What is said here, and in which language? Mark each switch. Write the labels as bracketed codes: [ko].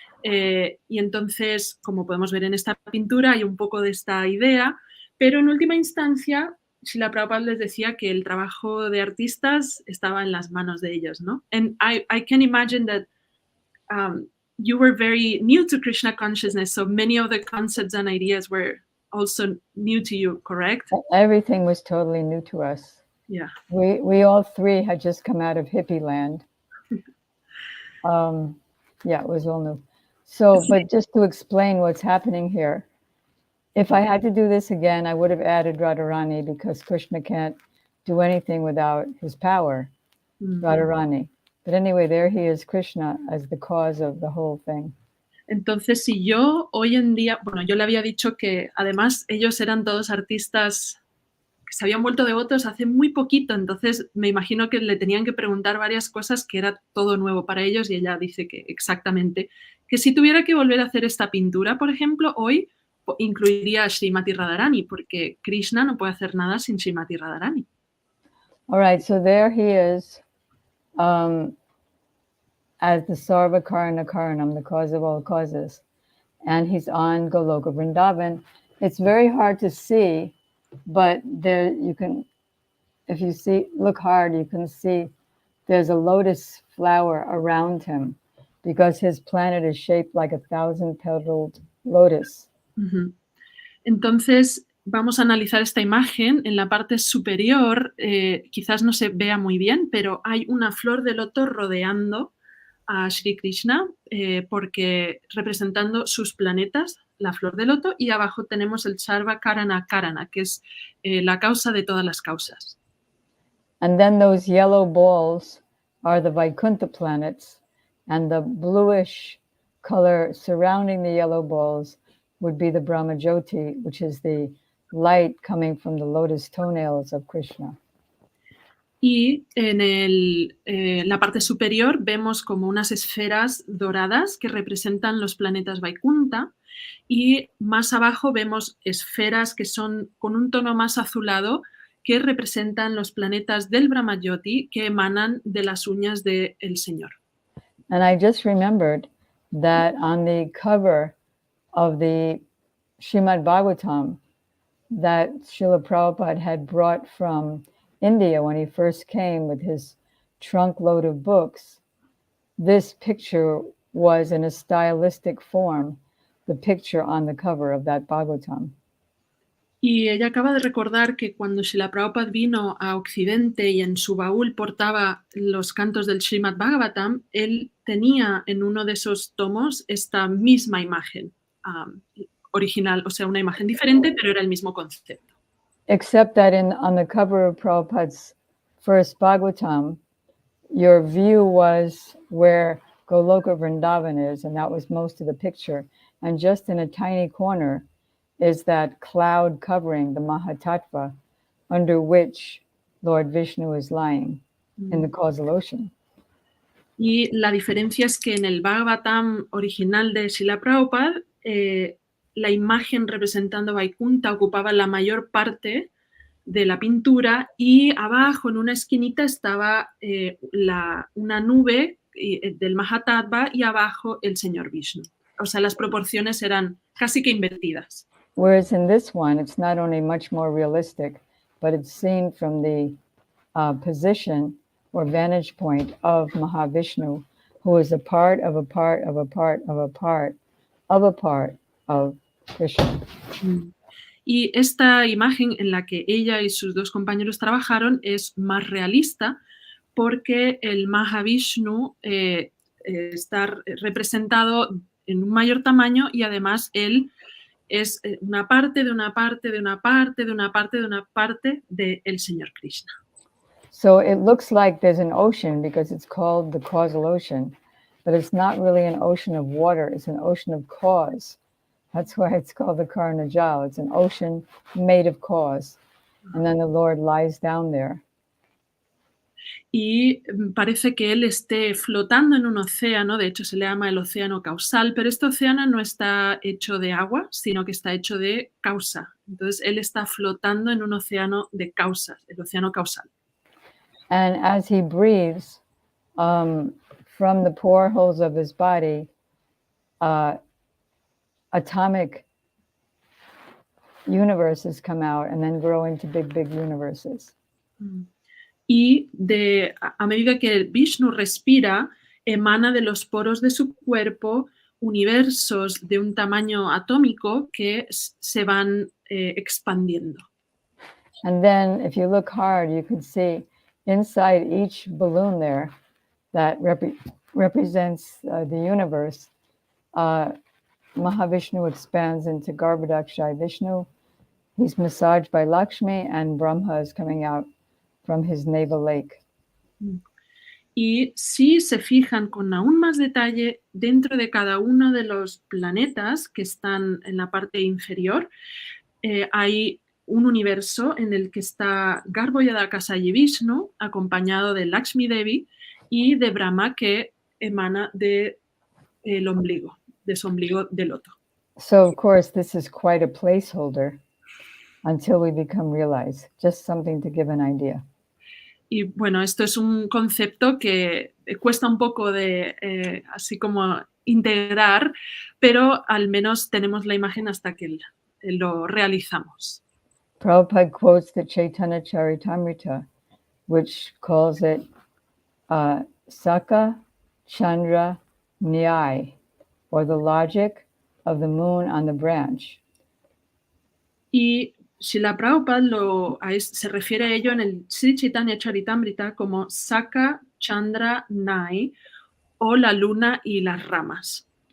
[es] Y entonces, como podemos ver en esta pintura, hay un poco de esta idea, pero en última instancia, Srila Prabhupada les decía que el trabajo de artistas estaba en las manos de ellos, ¿no? [en] And I can imagine that you were very new to Krishna consciousness, so many of the concepts and ideas were also new to you, correct? Everything was totally new to us. Yeah. We all three had just come out of hippie land. Yeah, it was all new. So, but just to explain what's happening here, if I had to do this again, I would have added Radharani because Krishna can't do anything without his power, Radharani. But anyway, there he is, Krishna, as the cause of the whole thing. [es] Entonces, si yo hoy en día, bueno, yo le había dicho que además ellos eran todos artistas que se habían vuelto devotos hace muy poquito, entonces me imagino que le tenían que preguntar varias cosas que era todo nuevo para ellos y ella dice que exactamente, que si tuviera que volver a hacer esta pintura, por ejemplo, hoy incluiría a Srimati Radharani, porque Krishna no puede hacer nada sin Srimati Radharani. [en] All right, so there he is as the Sarva Karana Karanam, the cause of all causes. And he's on Goloka Vrindavan. It's very hard to see, but there you can, if you see, look hard, you can see there's a lotus flower around him because his planet is shaped like 1,000-petaled lotus. [es] Entonces, vamos a analizar esta imagen. En la parte superior, quizás no se vea muy bien, pero hay una flor de loto rodeando a Sri Krishna, porque representando sus planetas, la flor de loto, y abajo tenemos el Sarva Karana Karana, que es la causa de todas las causas. [en] And then those yellow balls are the Vaikuntha planets, and the bluish color surrounding the yellow balls would be the Brahma Jyoti, which is the light coming from the lotus toenails of Krishna. [es] Y en la parte superior vemos como unas esferas doradas que representan los planetas Vaikuntha, y más abajo vemos esferas que son con un tono más azulado que representan los planetas del Brahma Jyoti que emanan de las uñas del Señor. [en] And I just remembered that on the cover of the Srimad Bhagavatam that Srila Prabhupada had brought from India when he first came with his trunk load of books, this picture was in a stylistic form, the picture on the cover of that Bhagavatam. [es] Y ella acaba de recordar que cuando Srila Prabhupada vino a Occidente y en su baúl portaba los cantos del Srimad Bhagavatam, él tenía en uno de esos tomos esta misma imagen original, o sea, una imagen diferente, pero era el mismo concepto. [en] Except that on the cover of Prabhupada's first Bhagavatam, your view was where Goloka Vrindavan is, and that was most of the picture. And just in a tiny corner is that cloud covering the Mahatattva, under which Lord Vishnu is lying in the causal ocean. [es] Y la diferencia es que en el Bhagavatam original de Srila Prabhupada, la imagen representando Vaikuntha ocupaba la mayor parte de la pintura y abajo en una esquinita estaba una nube del Mahatattva y abajo el Señor Vishnu. O sea, las proporciones eran casi que invertidas. [en] Whereas in this one, it's not only much more realistic, but it's seen from the position or vantage point of Mahavishnu, who is a part of a part of a part of a part of a part of Krishna. [es] Y esta imagen en la que ella y sus dos compañeros trabajaron es más realista porque el Mahavishnu está representado en un mayor tamaño y además él es una parte de una parte de una parte de una parte de una parte del Señor Krishna. [en] So it looks like there's an ocean because it's called the causal ocean, but it's not really an ocean of water, it's an ocean of cause. That's why it's called the Karna Jal. It's an ocean made of cause. And then the Lord lies down there. [es] Y parece que él esté flotando en un océano, de hecho se le llama el océano causal, pero este océano no está hecho de agua, sino que está hecho de causa. Entonces él está flotando en un océano de causas, el océano causal. [en] And as he breathes, from the pore-holes of his body, atomic universes come out and then grow into big, big universes. [es] Y a medida que Vishnu respira, emana de los poros de su cuerpo universos de un tamaño atómico que se van expandiendo. [en] And then if you look hard, you can see inside each balloon there that represents the universe, Mahavishnu expands into Garbhodakshai Vishnu. He's massaged by Lakshmi, and Brahma is coming out from his navel lake. [es] Y si se fijan con aún más detalle, dentro de cada uno de los planetas que están en la parte inferior, hay un universo en el que está Garbhodakshai Vishnu, acompañado de Lakshmi Devi y de Brahma, que emana de su ombligo de loto. [en] So, of course, this is quite a placeholder until we become realized, just something to give an idea. [es] Y bueno, esto es un concepto que cuesta un poco de así como integrar, pero al menos tenemos la imagen hasta que lo realizamos. [en] Prabhupada quotes the Chaitanya Charitamrita, which calls it Saka Chandra Nyai, or the logic of the moon on the branch. [es] Y Srila Prabhupada se refiere a ello en el Sri Chaitanya Charitamrita como Saka Chandra Nai, o la luna y las ramas.